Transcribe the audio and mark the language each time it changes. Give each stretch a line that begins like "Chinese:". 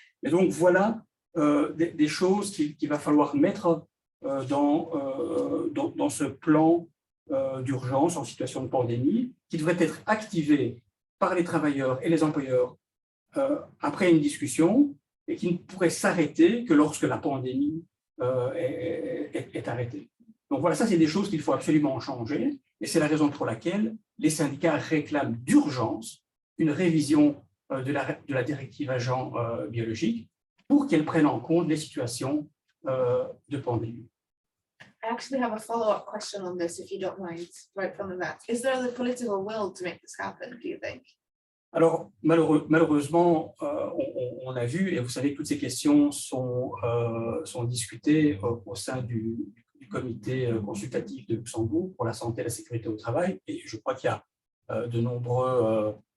French: Et donc, voilà des choses qu'il va falloir mettre dans ce plan d'urgence en situation de pandémie, qui devrait être activé par les travailleurs et les employeurs après une discussion, et qui ne pourrait s'arrêter que lorsque la pandémie est arrêtée. Donc voilà, ça c'est des choses qu'il faut absolument changer, et c'est la raison pour laquelle les syndicats réclament d'urgence une révision de la directive agents biologiques pour qu'elle prenne en compte les situations de pandémie.
English: I actually have a follow-up question on this, if you don't mind, right from the bat. Is there the political will to make this happen, do you think?
French: Alors, malheureusement, on a vu, et vous savez que toutes ces questions sont discutées au sein du comité consultatif de Luxembourg pour la santé et la sécurité au travail, et je crois qu'il y a de nombreuses